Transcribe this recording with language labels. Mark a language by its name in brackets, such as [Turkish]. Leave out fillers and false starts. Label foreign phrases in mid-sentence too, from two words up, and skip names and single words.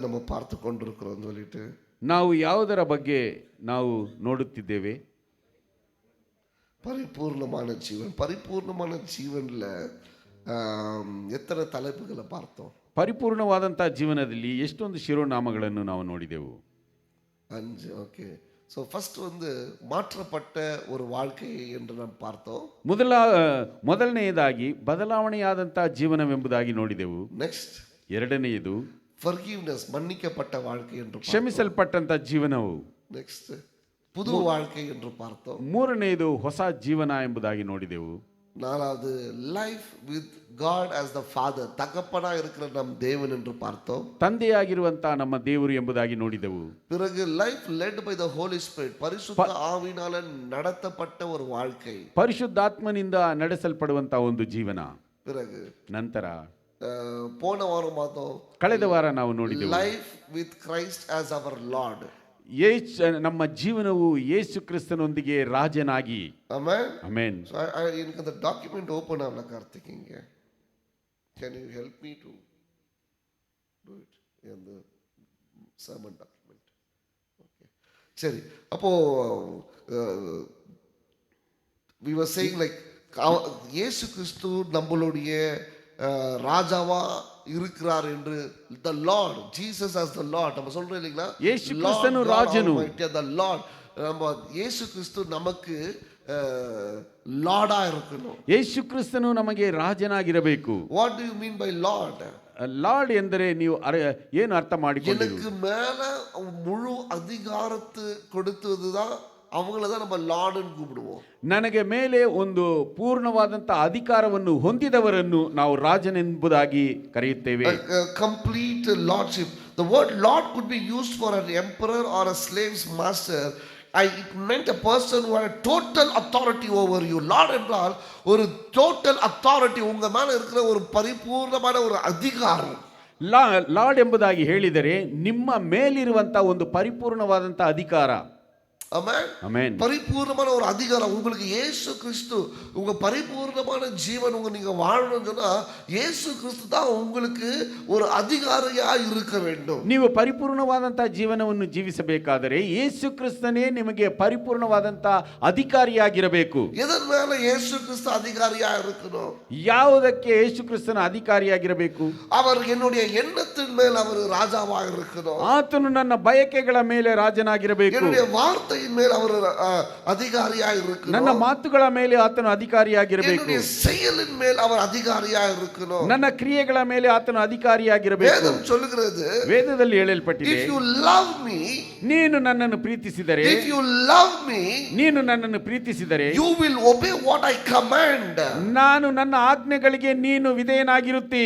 [Tamil] பார்த்து கொண்டிருக்கிறோம் சொல்லிட்டு [Kannada] ನಾವು ಯಾವುದರ ಬಗ್ಗೆ ನಾವು ನೋಡುತ್ತಿದ್ದೇವೆ? [Tamil] பரிபூர்ணமான ஜீவன்ல எத்தனை தலைப்புகளை பார்த்தோம்? [Kannada] ಪರಿಪೂರ್ಣವಾದಂತಹ ಜೀವನದಲ್ಲಿ ಎಷ್ಟೊಂದು ಶಿರೋನಾಮಗಳನ್ನು ನಾವು ನೋಡಿದೆವು. 5. [Tamil] ஓகே. [English] so first [Tamil] மாற்றப்பட்ட ஒரு வாழ்க்கை என்று நாம் பார்த்தோம். [Kannada] ಮೊದಲನೆಯದಾಗಿ ಬದಲಾವಣೆಯಾದಂತಹ ಜೀವನವೆಂಬುದಾಗಿ ನೋಡಿದೆವು. ನೆಕ್ಸ್ಟ್ ಎರಡನೆಯದು [Tamil] ಫರ್ಗಿವ್ನೆಸ್, ಮನ್ನಿக்கப்பட்ட வாழ்க்கை என்று [Kannada] ಕ್ಷಮಿಸಲ್ಪಟ್ಟಂತ ಜೀವನವು. [Tamil] ನೆಕ್ಸ್ಟ್ புது வாழ்க்கை என்று பார்த்தோம். [Kannada] ಮೂರನೆಯದು ಹೊಸ ಜೀವನ ಎಂಬುದಾಗಿ ನೋಡಿದೆವು. [Tamil] நாலாவது [English] life with God as the father, [Tamil] தகப்பனா இருக்கிற நம் தேவன் என்று பார்த்தோம். [Kannada] ತಂದೆಯಾಗಿರುವಂತಹ ನಮ್ಮ ದೇವರು ಎಂಬುದಾಗಿ ನೋಡಿದೆವು. [Tamil] பிறகு [English] life led by the holy spirit, [Tamil] பரிசுத்த ஆவியினால நடத்தப்பட்ட ஒரு வாழ்க்கை, [Kannada] ಪರಿಶುದ್ಧಾತ್ಮನಿಂದ ನಡೆಸಲ್ಪಡುವಂತಹ ಒಂದು ಜೀವನ. [Tamil] பிறகு [Kannada] ನಂತರ [Tamil] போன வாரம் பார்த்தோம், [Kannada] ಕಳೆದ ವಾರ ನಾವು ನೋಡಿದೆವು [English] life with Christ as our Lord, [Kannada] ನಮ್ಮ ಜೀವನವು ಯೇಸು ಕ್ರಿಸ್ತನೊಂದಿಗೆ ರಾಜನಾಗಿ. ಆಮೆನ್ ಆಮೆನ್. [Tamil] ಸೊ எனக்கு அந்த [English] document open [Tamil] ஆகல கார்த்திக், இங்க [English] can you help me to do it in the sermon document? [Tamil] ஓகே சரி. அப்போ [English] we were saying like [Tamil] இயேசு கிறிஸ்து நம்மளுடைய ராஜாவா இருக்கிறார் என்று, [English] the lord jesus as the lord [Tamil] நம்ம சொல்றோம் இல்லீங்களா? இயேசு கிறிஸ்து ராஜனு, [English] the lord, [Tamil] நம்ம இயேசு கிறிஸ்து நமக்கு லார்டா இருக்கணும். [Kannada] ಯೇಸು ಕ್ರಿಸ್ತನು ನಮಗೆ ರಾಜನಾಗಿರಬೇಕು. [English] what do you mean by lord? [Kannada] ಲಾರ್ಡ್ ಎಂದರೆ ನೀವು ಏನು ಅರ್ಥ ಮಾಡಿಕೊಳ್ಳಿ? [Tamil] எனக்கு மேல முழு அதிகாரத்தை கொடுத்ததுதான் அவங்கள தான் நம்ம லார்ಡ್னு கூப்பிடுவோம். [Kannada] ನನಗೆ ಮೇಲೆ ಒಂದು ಪೂರ್ಣವಾದಂತಹ ಅಧಿಕಾರವನ್ನು ಹೊಂದಿದವರನ್ನು ನಾವು ರಾಜನೆಂಬುದಾಗಿ ಕರೆಯುತ್ತೇವೆ. [English] complete lordship. The word lord could be used for an emperor or a slave's master. It meant a person who had a total authority over you. [Tamil] Lord என்றால் ஒரு [English] total authority, [Tamil] உங்க மேல இருக்கிற ஒரு பரிபூர்ணமான ஒரு அதிகாரம். [Kannada] ಲಾರ್ಡ್ ಎಂಬುದಾಗಿ ಹೇಳಿದರೆ ನಿಮ್ಮ ಮೇಲಿರುವಂತಹ ಒಂದು ಪರಿಪೂರ್ಣವಾದಂತಹ ಅಧಿಕಾರ. [Tamil] ஆமென். பரிபூர்ணமான ஒரு அதிகாரம் உங்களுக்கு இயேசு கிறிஸ்து, உங்க பரிபூர்ணமான ஜீவன் நீங்க வாழணும்னு சொன்னா இயேசு கிறிஸ்து தான் உங்களுக்கு ஒரு அதிகாரியா இருக்க வேண்டும். [Kannada] ನೀವು ಪರಿಪೂರ್ಣವಾದಂತಹ ಜೀವನವನ್ನು ಜೀವಿಸಬೇಕಾದರೆ ಯೇಸು ಕ್ರಿಸ್ತನೇ ನಿಮಗೆ ಪರಿಪೂರ್ಣವಾದಂತಹ ಅಧಿಕಾರಿಯಾಗಿರಬೇಕು. [Tamil] எதர் மேல இயேசு கிறிஸ்து அதிகாரியா இருக்கணும்? [Kannada] ಯಾವುದಕ್ಕೆ ಯೇಸು ಕ್ರಿಸ್ತನ ಅಧಿಕಾರಿಯಾಗಿರಬೇಕು? [Tamil] அவர் என்னுடைய எண்ணத்தின் மேல் அவர் ராஜாவாக இருக்கணும். [Kannada] ಆತನು ನನ್ನ ಬಯಕೆಗಳ ಮೇಲೆ ರಾಜನಾಗಿರಬೇಕು. [Tamil] என்னுடைய வார்த்தை மேல் அவர் அதிகாரியாக இருக்கணும். [Kannada] ನನ್ನ ಮಾತುಗಳ ಮೇಲೆ ಆತನು ಅಧಿಕಾರಿಯಾಗಿರಬೇಕು. [Tamil] என்னுடைய செயலின் மேல் அவர் அதிகாரியாக இருக்கணும். [Kannada] ನನ್ನ ಕ್ರಿಯೆಗಳ ಮೇಲೆ ಆತನು ಅಧಿಕಾರಿಯಾಗಿರಬೇಕು. [Tamil] ವೇದம் சொல்லுகிறது, [Kannada] ವೇದದಲ್ಲಿ ಹೇಳಲ್ಪಟ್ಟಿದೆ, [English] if you love me, [Kannada] ನೀನು ನನ್ನನ್ನು ಪ್ರೀತಿಸಿದರೆ, [English] if you love me, [Kannada] ನೀನು ನನ್ನನ್ನು ಪ್ರೀತಿಸಿದರೆ, [English] you will obey what I command. [Kannada] ನಾನು ನನ್ನ ಆಜ್ಞೆಗಳಿಗೆ ನೀನು ವಿಧೇಯನಾಗಿರುತ್ತಿ.